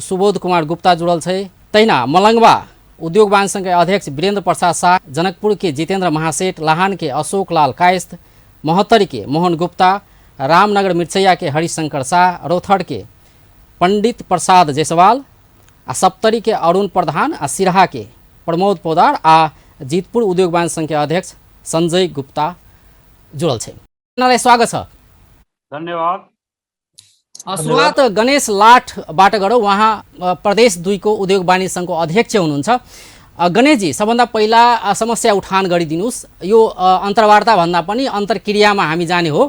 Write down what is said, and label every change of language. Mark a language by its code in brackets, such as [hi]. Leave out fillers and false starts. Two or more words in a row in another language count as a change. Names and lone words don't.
[mai] सुबोध कुमार गुप्ता जुड़ल छै, तहिना मलंगवा उद्योग वाणिज्य संघ के अध्यक्ष वीरेंद्र प्रसाद शाह, जनकपुर के जितेंद्र महासेठ, लाहन के अशोक लाल कायस्थ, महोत्तरी के मोहन गुप्ता, रामनगर मिर्चैया के हरिशंकर शाह, रोथड़ के पंडित प्रसाद जायसवाल, आ सप्तरी के अरुण प्रधान, आ सिरहा के प्रमोद पोदार, आ जीतपुर उद्योग वाणिज्य संघ के अध्यक्ष संजय गुप्ता जुड़ल छै। [ne] स्वागत छ। धन्यवाद। शुरुआत गणेश लाठबाट गरौँ। उहाँ प्रदेश 2 को उद्योग वाणिज्य संघको अध्यक्ष हुनुहुन्छ। गणेशजी, सबभन्दा पहिला समस्या उठान गरिदिनुहोस्। यो अन्तर्वार्ता भन्दा पनि अन्तर्क्रियामा हामी जाने हो।